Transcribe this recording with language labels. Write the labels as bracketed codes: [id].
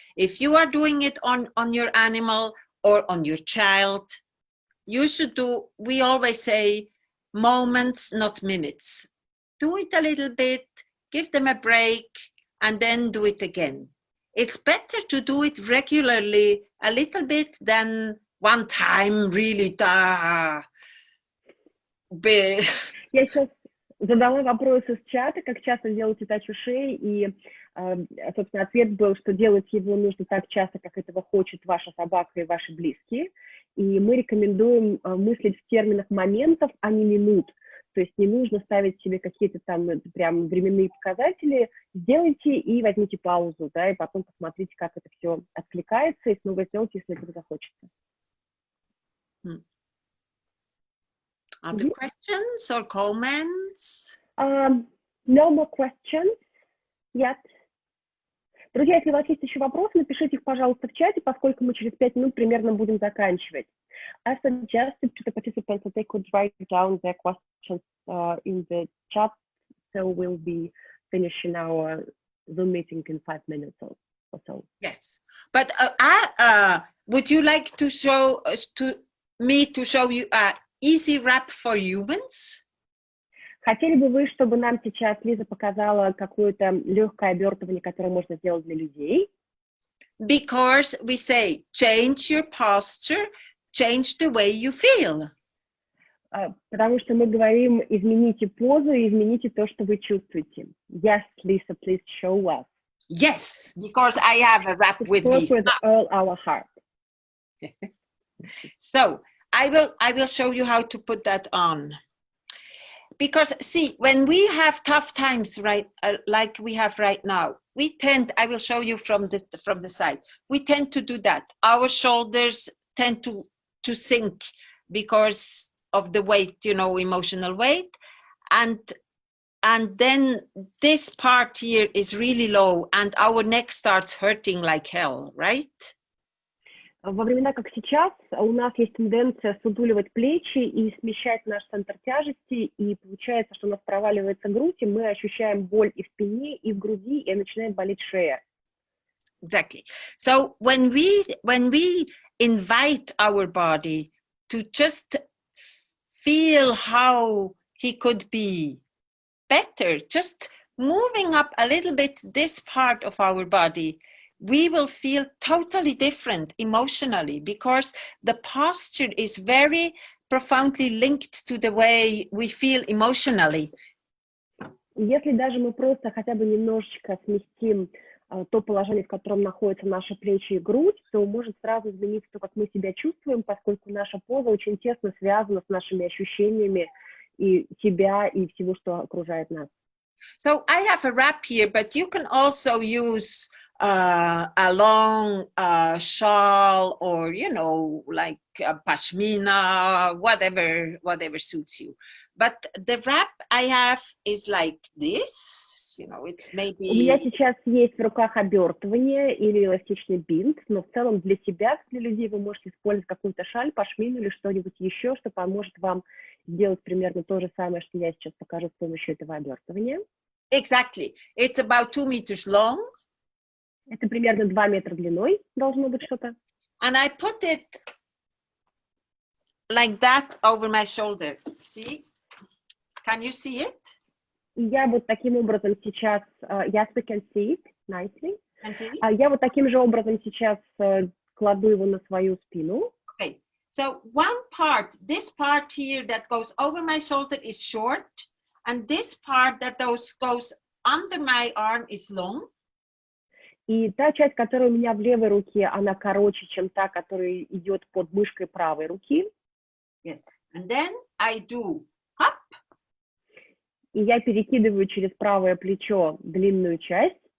[en] If you are doing it on your animal or on your child, you should do, we always say, moments, not minutes. Do it a little bit, give them a break, and then do it again. It's better to do it regularly a little bit than one time really big. [ru] Я сейчас задала вопрос из чата, как часто делать ТиТач ушей, и, собственно, ответ был, что делать его нужно так часто, как этого хочет ваша собака и ваши близкие. И мы рекомендуем мыслить в терминах моментов, а не минут. То есть не нужно ставить себе какие-то там прям временные показатели. Сделайте и возьмите паузу, да, и потом посмотрите, как это все откликается, и снова сделайте, если этого захочется. [en] Other questions or comments? No more questions yet. [ru] Друзья, если у вас есть еще вопросы, напишите их, пожалуйста, в чате, поскольку мы через 5 минут примерно будем заканчивать. [en] I suggested to the participants that they could write down their questions in the chat, so we'll be finishing our Zoom meeting in 5 minutes or so. Yes, but would you like to show me to show you a easy wrap for humans? [ru] Хотели бы вы, чтобы нам сейчас Лиза показала какое-то легкое обертывание, которое можно сделать для людей? [en] Because we say, change your posture, change the way you feel. [ru] Потому что мы говорим, измените позу и измените то, что вы чувствуете. [en] Yes, Lisa, please show us. Yes, because I have a wrap with me. With all our heart. So, I will show you how to put that on. Because see, when we have tough times, right, like we have right now, we tend, I will show you from the side, we tend to do that. Our shoulders tend to sink because of the weight, you know, emotional weight. And then this part here is really low and our neck starts hurting like hell, right? [ru] Во времена, как сейчас, у нас есть тенденция сутуливать плечи и смещать наш центр тяжести, и получается, что у нас проваливается грудь, и мы ощущаем боль и в спине, и в груди, и начинает болеть шея. [en] Exactly. So when we invite our body to just feel how he could be better, just moving up a little bit this part of our body, we will feel totally different emotionally because the posture is very profoundly linked to the way we feel emotionally. [ru] Если даже мы просто хотя бы немножечко сместим то положение, в котором находятся наши плечи и грудь, то может сразу измениться то, как мы себя чувствуем, поскольку наша поза очень тесно связана с нашими ощущениями и себя, и всего, что окружает нас. [en] So I have a wrap here, but you can also use a long shawl, or like pashmina, whatever suits you. But the wrap I have is like this, it's [ru] У меня [en] maybe... [ru] сейчас есть в руках обертывание или эластичный бинт, но в целом для себя, для людей, вы можете использовать какую-то шаль, пашмину или что-нибудь еще, что поможет вам сделать примерно то же самое, что я сейчас покажу с помощью этого обертывания. [en] Exactly. It's about 2 meters long. [ru] Это примерно 2 метра длиной, должно быть что-то. [en] And I put it like that over my shoulder. See? Can you see it? [ru] И я вот таким образом сейчас, [en] yes, we can see it nicely. Can see it? [ru] Я вот таким же образом сейчас кладу его на свою спину. [en] Okay. So one part, this part here that goes over my shoulder is short, and this part that goes under my arm is long. [ru] И та часть, которая у меня в левой руке, она короче, чем та, которая идет под мышкой правой руки. [en] Yes. And then I do up. [ru] И я перекидываю через правое плечо длинную часть.